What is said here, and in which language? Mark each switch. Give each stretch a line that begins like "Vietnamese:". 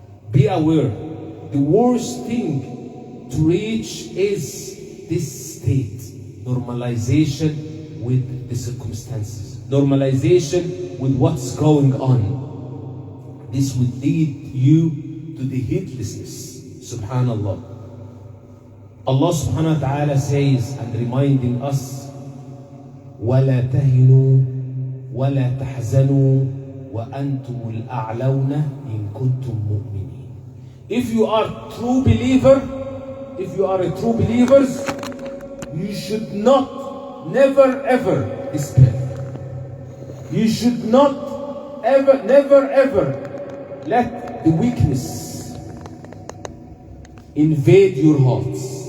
English: Be aware, the worst thing to reach is this state, normalization with the circumstances, normalization with what's going on. This would lead you to the heedlessness, subhanallah. Allah subhanahu wa ta'ala says, and reminding us,
Arabic: وَلَا تَهِنُوا وَلَا تَحْزَنُوا وَأَنْتُمُ الْأَعْلَوْنَ إِن كُنْتُم مُؤْمِنِينَ.
English: If you are true believer, if you are a true believers, you should not, never ever despair. You should not ever, never ever let the weakness invade your hearts.